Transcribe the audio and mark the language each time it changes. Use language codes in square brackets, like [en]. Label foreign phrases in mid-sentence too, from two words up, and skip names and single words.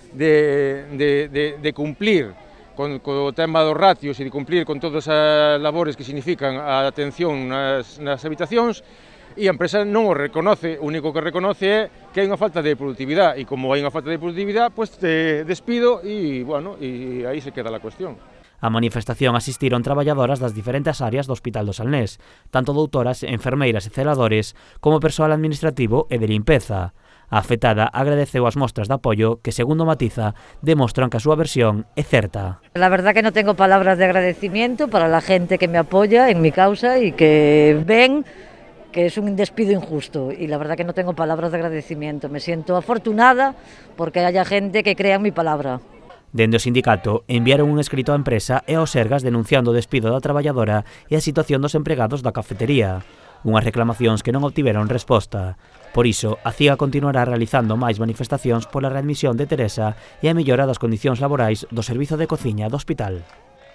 [gl] de cumplir con o tema dos ratios e de cumplir con todas as labores que significan a atención nas habitacións, e a empresa non o reconoce, o único que reconoce é que hai unha falta de productividade, e como hai unha falta de productividade, pois despido e, bueno, e aí se queda a cuestión. A manifestación asistiron traballadoras das diferentes áreas do Hospital do Salnés, tanto doutoras, enfermeiras e celadores, como persoal administrativo e de limpeza. A afectada agradeceu as mostras de apoio que, segundo matiza, demostran que a súa versión é certa. [es] La verdad que no tengo palabras de agradecimiento para la gente que me apoya en mi causa y que ven que es un despido injusto, y la verdad que no tengo palabras de agradecimiento. Me siento afortunada porque haya gente que crea en mi palabra. [gl] Dende o sindicato enviaron un escrito á empresa e aos Sergas denunciando o despido da traballadora e a situación dos empregados da cafetería, unhas reclamacións que non obtiveron resposta. Por iso, a CIGA continuará realizando máis manifestacións pola readmisión de Teresa e a mellora das condicións laborais do servizo de cociña do hospital.